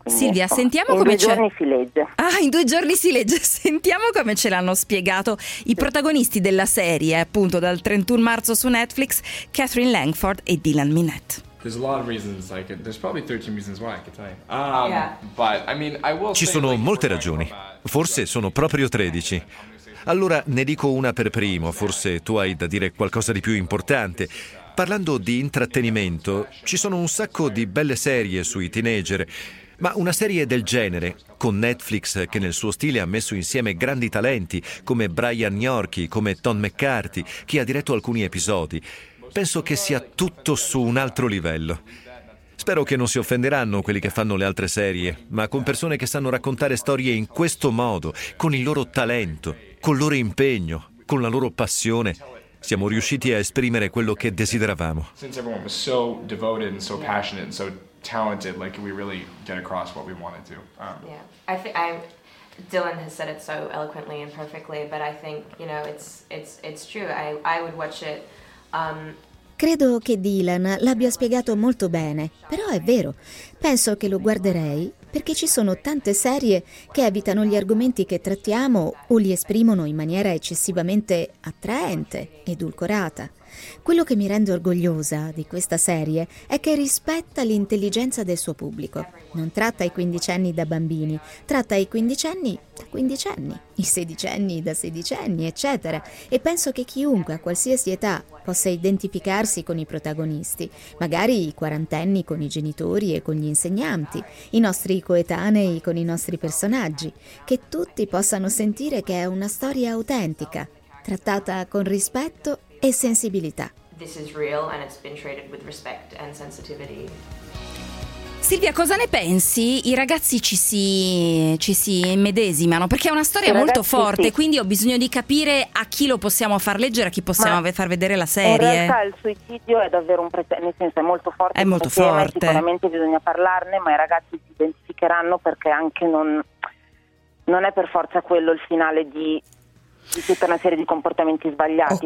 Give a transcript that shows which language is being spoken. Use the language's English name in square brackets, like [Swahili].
[Italian] Quindi, Silvia, insomma, sentiamo in come due giorni si legge. Ah, in due giorni si legge. Sentiamo come ce l'hanno spiegato i protagonisti della serie, appunto dal 31 marzo su Netflix, Catherine Langford e Dylan Minnette. [English] There's a lot of reasons, like there's probably 13 reasons why I could tell you. But I mean, I will. [Italian] Ci sono molte ragioni. Forse sono proprio 13. Allora ne dico una per primo. Forse tu hai da dire qualcosa di più importante. Parlando di intrattenimento, ci sono un sacco di belle serie sui teenager, ma una serie del genere, con Netflix che nel suo stile ha messo insieme grandi talenti come Brian Yorkey, come Tom McCarthy, che ha diretto alcuni episodi, penso che sia tutto su un altro livello. Spero che non si offenderanno quelli che fanno le altre serie, ma con persone che sanno raccontare storie in questo modo, con il loro talento, col loro impegno, con la loro passione, siamo riusciti a esprimere quello che desideravamo. [English] Since everyone was so devoted and so passionate and so talented, like we really get across what we wanted to. Dylan has said it so eloquently and perfectly, but I think, you know, it's true. I would watch it. [Italian] Credo che Dylan l'abbia spiegato molto bene, però è vero. Penso che lo guarderei perché ci sono tante serie che evitano gli argomenti che trattiamo o li esprimono in maniera eccessivamente attraente, edulcorata. Quello che mi rende orgogliosa di questa serie è che rispetta l'intelligenza del suo pubblico. Non tratta i quindicenni da bambini, tratta i quindicenni da quindicenni, i sedicenni da sedicenni, eccetera. E penso che chiunque, a qualsiasi età, possa identificarsi con i protagonisti, magari i quarantenni con i genitori e con gli insegnanti, i nostri coetanei con i nostri personaggi, che tutti possano sentire che è una storia autentica, trattata con rispetto e sensibilità. [English] This is real and it's been treated with respect and sensitivity. [Italian] Silvia, cosa ne pensi? I ragazzi ci si immedesimano, perché è una storia molto forte, sì. Quindi ho bisogno di capire a chi lo possiamo far leggere, a chi possiamo far vedere la serie. In realtà il suicidio è davvero un nel senso, è molto forte. È molto forte. Sicuramente bisogna parlarne, ma i ragazzi si identificheranno, perché anche non è per forza quello il finale di tutta una serie di comportamenti sbagliati.